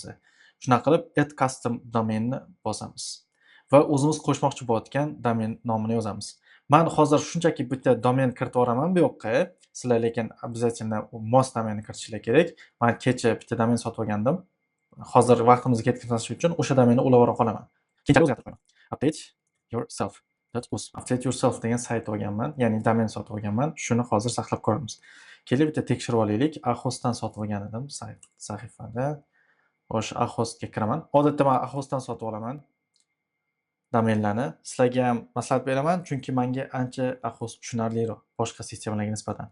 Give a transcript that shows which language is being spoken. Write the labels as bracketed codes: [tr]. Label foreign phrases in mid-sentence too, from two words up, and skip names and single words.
[uz] Shuna qilib [en] add custom domainni [uz] bosamiz va o'zimiz qo'shmoqchi bo'layotgan domain nomini yozamiz. Men hozir shunchaki bitta domen kiritib yuboraman bu yoqqa. Sizlar lekin обязательно mos domenni kiritishinglar kerak. Men kecha bitta domen sotib olgandim. Hozir vaqtimizni ketkazmaslik uchun o'sha domenni ulab qolaman. Keyinchalik o'zgartirib qo'yaman. Update yourself.uz. Update yourself degan sayt olganman, ya'ni domen sotib olganman. Shuni hozir saqlab ko'ramiz. Kelib bitta tekshirib olaylik. Ahostdan sotib olgan edim sahifada. Xo'sh, Ahostga kiraman. Odatda men Ahostdan sotib olaman domenlarni. Sizlarga ham maslahat beraman, chunki menga ancha Ahost tushunarliroq boshqa sistemalarga nisbatan.